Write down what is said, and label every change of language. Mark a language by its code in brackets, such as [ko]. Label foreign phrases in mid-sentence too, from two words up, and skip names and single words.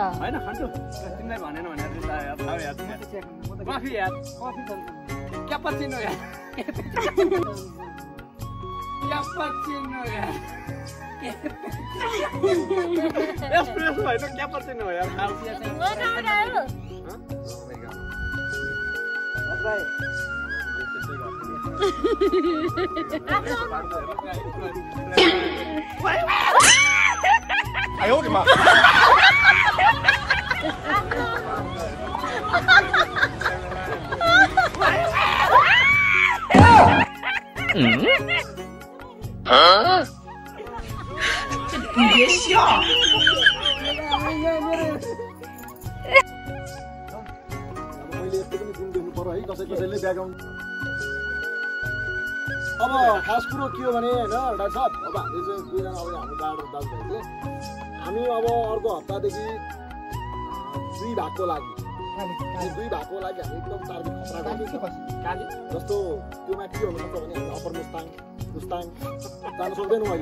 [ne] हैन खन्टु तिमीलाई भनेन भने थाहा याद कफी याद कफी क्यापुचिनो याद क्यापुचिनो याद एस्प्रेसो होइन क्यापुचिनो हो यार [zh] 哎呦我的妈！你别笑。 [ne] अब खास कुरो के हो भने हैन डाक्टर साहब अब हामीले चाहिँ दुईजना अब हाम्रो दाजुभाइले हामी अब अर्को हप्तादेखि दुई भागको लागि हामी एकदम टार्गेट खतरा गर्दैछौँ जस्तो त्यसमा के हुनुपर्छ भने हामी अप्पर मुस्ताङ जान सक्दैनौँ अहिले